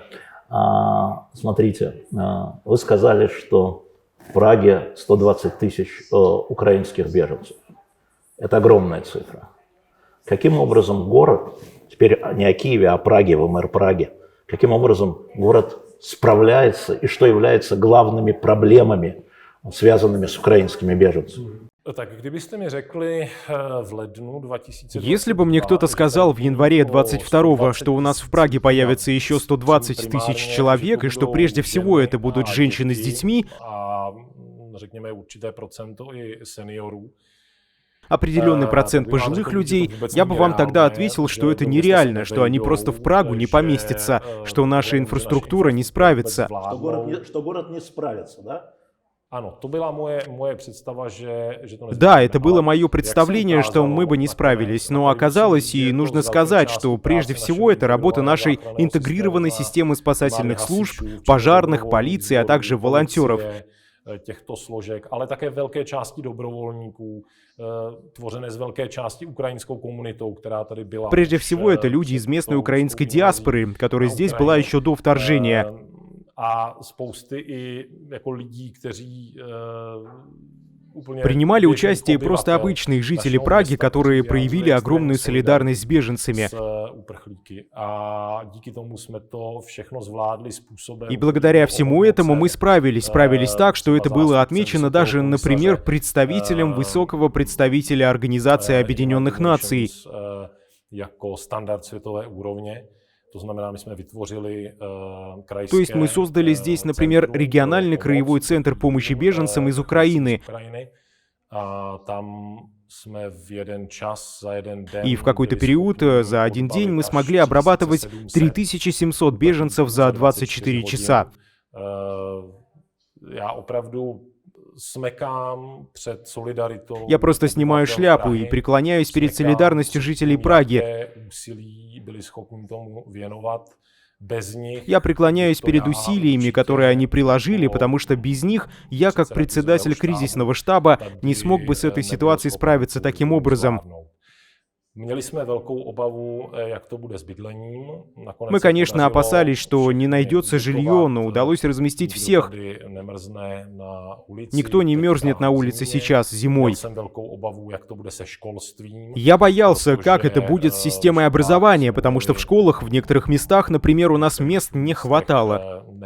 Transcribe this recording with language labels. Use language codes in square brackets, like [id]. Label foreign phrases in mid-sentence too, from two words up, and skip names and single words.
[ru] Смотрите, вы сказали, что в Праге 120 тысяч украинских беженцев. Это огромная цифра. Каким образом город, теперь не о Киеве, а о Праге, в мэр Праги, каким образом город справляется и что является главными проблемами, связанными с украинскими беженцами? [cs] Так, kdybyste mi řekli v lednu 2022... [ru] Если бы мне кто-то сказал в январе 22-го, что у нас в Праге появится еще 120 тысяч человек, и что прежде всего это будут женщины с детьми, [cs] řekněme určité procento i seniorů, [ru] определенный процент пожилых людей, я бы вам тогда ответил, что это нереально, что они просто в Прагу не поместятся, что наша инфраструктура не справится. Что город не справится, да? Да, это было мое представление, что мы бы не справились, но оказалось, и нужно сказать, что прежде всего это работа нашей интегрированной системы спасательных служб, пожарных, полиции, а также волонтеров. [cs] Těchto složek, ale také velké části dobrovolníků, tvořené z velké části ukrajinskou komunitou, která tady byla. [ru] Прежде всего, это люди из местной украинской диаспоры, которая здесь была еще до вторжения. [cs] A spousty i jako lidí, kteří [ru] принимали участие просто обычные жители Праги, которые проявили огромную солидарность с беженцами. И благодаря всему этому мы справились так, что это было отмечено даже, например, представителем высокого представителя Организации Объединенных Наций. [cs] Jako standard světové úrovně. To znamená, my jsme vytvořili krajské [ru] То есть мы создали здесь, например, региональный краевой центр помощи беженцам из Украины. [cs] A tam jsme v jeden čas za jeden den. [ru] И в какой-то период, за один день, мы смогли обрабатывать 3700 беженцев за 24 часа. [cs] Já opravdu smekám před solidaritou. [ru] Я просто снимаю шляпу и преклоняюсь перед солидарностью жителей Праги. [cs] Úsilí byli schopni tomu věnovat. [ru] Без них Я преклоняюсь перед усилиями, которые они приложили, потому что без них я, как председатель кризисного штаба, не смог бы с этой ситуацией справиться таким образом. [cs] Měli jsme velkou obavu, jak to bude s bydlením. [ru] Мы, конечно, опасались, что не найдется жилье, но удалось разместить всех. Никто не мерзнет на улице сейчас, зимой. Я боялся, как это будет с системой образования, потому что в школах в некоторых местах, например, у нас мест не хватало.